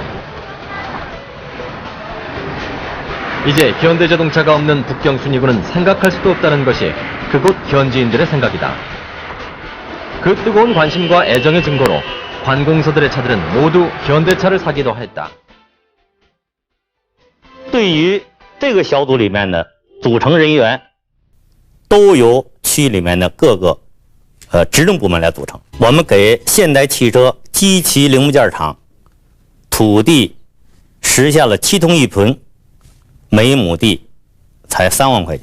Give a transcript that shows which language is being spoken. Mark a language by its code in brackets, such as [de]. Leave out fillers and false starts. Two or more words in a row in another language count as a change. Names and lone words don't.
[ko] 이제 현대자동차가 없는 북경 순이구는 생각할 수도 없다는 것이 그곳 현지인들의 생각이다. 그 뜨거운 관심과 애정의 증거로 관공서들의 차들은 모두 현대차를 사기도 했다. [zh] 对于这个小组里面的组成人员都由区里面的各个职能部门来组成。我们给现代汽车机器零部件厂土地实现了7通1盆，每亩地才3万块钱。